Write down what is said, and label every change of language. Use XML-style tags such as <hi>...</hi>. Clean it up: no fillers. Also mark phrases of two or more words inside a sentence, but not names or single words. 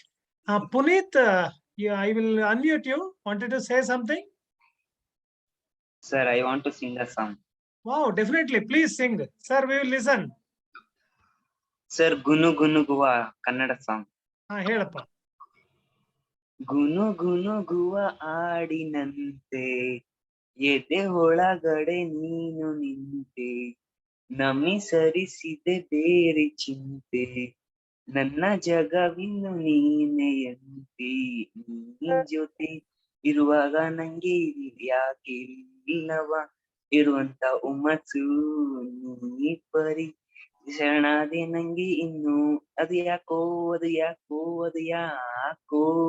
<en>Puneet, I will unmute you. Wanted to say something? Sir, I want to sing a song. Wow, definitely. Please sing. Sir, we will listen. Sir, Gunu Gunu Guva, Kannada song.</en> <kn>Helappa. ಗುನು ಗುನು ಗುವ ಆಡಿನಂತೆ, ಎದೆ ಒಳಗಡೆ ನೀನು ನಿಂತೆ, ನಮಿಸರಿಸಿದೆ ಬೇರೆ ಚಿಂತೆ, ನನ್ನ ಜಗವಿನ್ನು ನೀನೆಯಂತೆ, ನೀ ಜೊತೆ ಇರುವಾಗ ನಂಗೆ ಯಾಕೆ ಇಲ್ಲವ ಇರುವಂತ ಉಮ್ಮತ್ತು, ನೀ ಪರಿ ಶರಣಾದಿ ನಂಗೆ ಇನ್ನು ಅದು ಯಾಕೋ ಅದು ಯಾಕೋ ಅದು ಯಾಕೋ.</kn>